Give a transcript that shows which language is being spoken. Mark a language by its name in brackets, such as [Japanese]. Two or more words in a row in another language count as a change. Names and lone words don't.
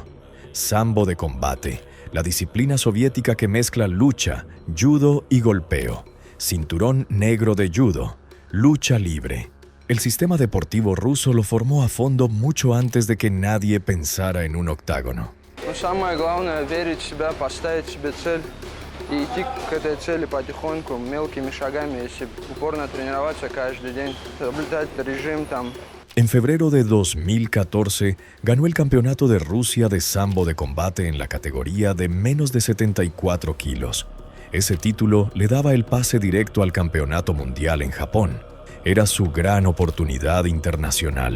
[Spanish] Sambo de combate, la disciplina soviética que mezcla lucha, judo y golpeo. Cinturón negro de judo, lucha libre. El sistema deportivo ruso lo formó a fondo mucho antes de que nadie pensara en un octágono. [Russian] Но самое главное — верить в себя, поставить себе цель и идти к этой цели потихоньку, мелкими шагами, если упорно тренироваться каждый день, соблюдать режим там. [Spanish] En febrero de 2014, ganó el Campeonato de Rusia de Sambo de Combate en la categoría de menos de 74 kilos. Ese título le daba el pase directo al Campeonato Mundial en Japón. Era su gran oportunidad internacional.